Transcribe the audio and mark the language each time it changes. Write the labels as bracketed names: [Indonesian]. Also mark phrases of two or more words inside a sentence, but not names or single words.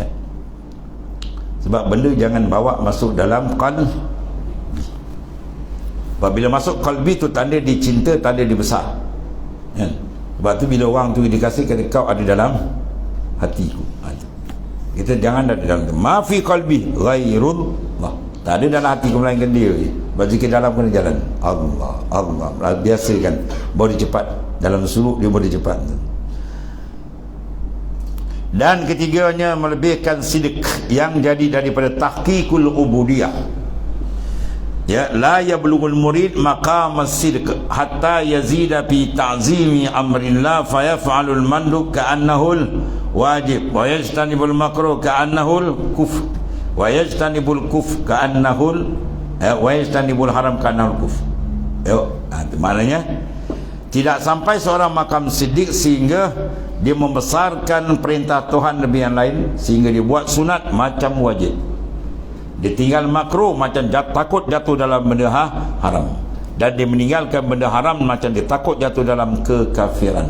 [Malay] Sebab benda jangan bawa masuk dalam qalbi. Bila masuk qalbi tu tanda dicinta, tanda dibesar. Ya. Sebab tu bila orang tu dikasih kata kau ada dalam hatiku. Kita jangan ada dalam [Arabic] ما في قلبي غير الله. [Malay] Tak ada dalam hati kau melainkan dia. Sebab zikir dalam kena jalan. Allah, Allah. Biasakan. Baru dia cepat. Dalam suluk dia baru dia cepat. Dan ketiganya melebihkan sidik yang jadi daripada [Arabic] تحقيق العبودية. يا، لا يبلغ المريد مقام الصدق حتى يزيد في تعظيم أمر الله فيفعل المندوب كأنه واجب ويجتنب المكروه كأنه كفر ويجتنب الكفر كأنه ويجتنب الحرام كأنه كفر. [Malay] Itu maknanya tidak sampai seorang makam siddiq sehingga dia membesarkan perintah Tuhan lebih yang lain, sehingga dia buat sunat macam wajib, dia tinggal makruh macam takut jatuh dalam benda haram, dan dia meninggalkan benda haram macam dia takut jatuh dalam kekafiran.